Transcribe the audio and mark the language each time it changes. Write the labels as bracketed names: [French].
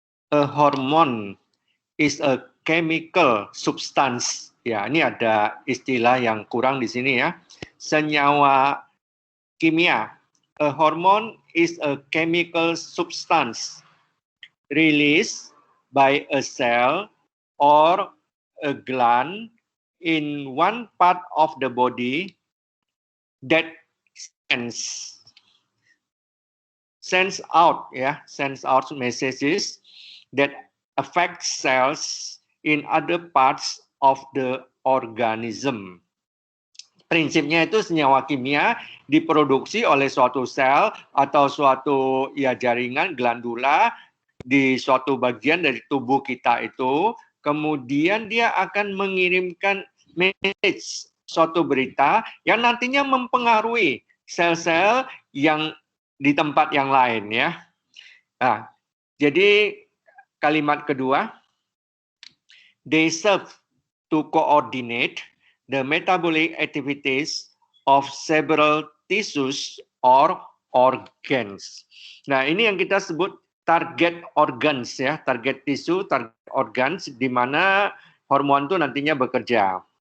[English] A hormone is a chemical substance. [Indonesian] Ya, ini ada istilah yang kurang di sini ya. Senyawa kimia. [English] A hormone is a chemical substance released by a cell or a gland in one part of the body that sends out messages that affect cells in other parts of the organism. [Indonesian] Prinsipnya itu senyawa kimia diproduksi oleh suatu sel atau suatu jaringan glandula di suatu bagian dari tubuh kita itu, kemudian dia akan mengirimkan message, suatu berita yang nantinya mempengaruhi sel-sel yang di tempat yang lain ya. Nah, jadi kalimat kedua, [English] they serve to coordinate the metabolic activities of several tissues or organs. [Indonesian] Nah, ini yang kita sebut target organs ya, target tisu, target organs di mana hormon itu nantinya bekerja.